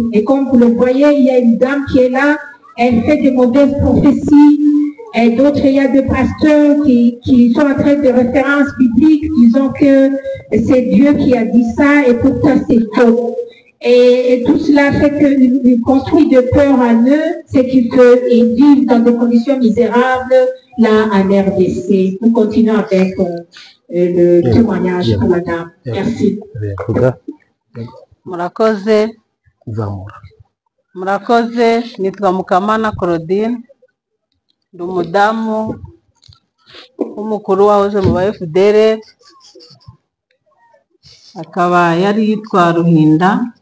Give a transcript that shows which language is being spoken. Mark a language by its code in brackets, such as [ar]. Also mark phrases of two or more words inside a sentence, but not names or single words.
[fr] Et comme vous le voyez, il y a une dame qui est là, elle fait de mauvaises prophéties, et d'autres, il y a des pasteurs qui sont en train de références bibliques, disant que c'est Dieu qui a dit ça, et pourtant c'est faux. Et tout cela fait qu'ils construisent de peur en eux, c'est qu'ils vivent dans des conditions misérables, là, en RDC. Nous continuons avec le témoignage pour la dame. Merci. [rw] Murakoze. Murakoze, nitwa Mukamana Claudine, ndi umudamu w'umukuru wahoze mu ba FDR, akaba yari yitwa Ruhinda.